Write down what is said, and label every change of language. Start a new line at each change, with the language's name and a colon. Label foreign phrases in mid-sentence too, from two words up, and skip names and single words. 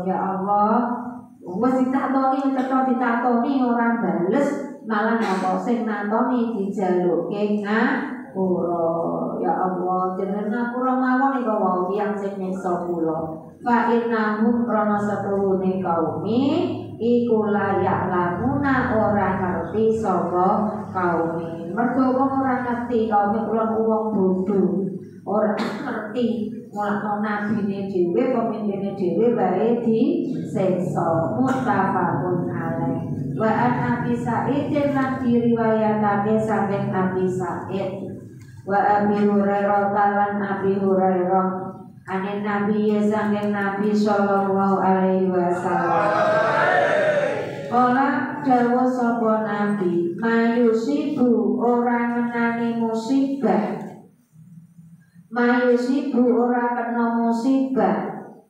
Javanese: ya Allah wis ditatoni ditatoni ora bales malah apa sing natoni dijaluke ngapura ya Allah jenengan ngapura mawon ika wau tiyang sing nyiksa kula
Arabic: fa innahum
Javanese: krana setuhune kaumi iku layak lamuna ora ngerti sapa kaume. Mergo wong ora ngerti kaume kula wong bodho, ora ngerti mulakno nabine dhewe, pemimpine dhewe bae diseksa.
Arabic: Muttafaqun alaih. Wa an
Javanese: Abi Sa'id lan diriwayatake saking Abi Sa'id. Wa Abi Hurairah lan Abi Hurairah
Arabic: anin Nabi
Javanese: saking Nabi
Arabic: sallallahu alaihi wasallam.
Javanese: Ora dawuh sapa Nabi, mayusibu ora ngenani musibah. Mayusibu ora kena musibah.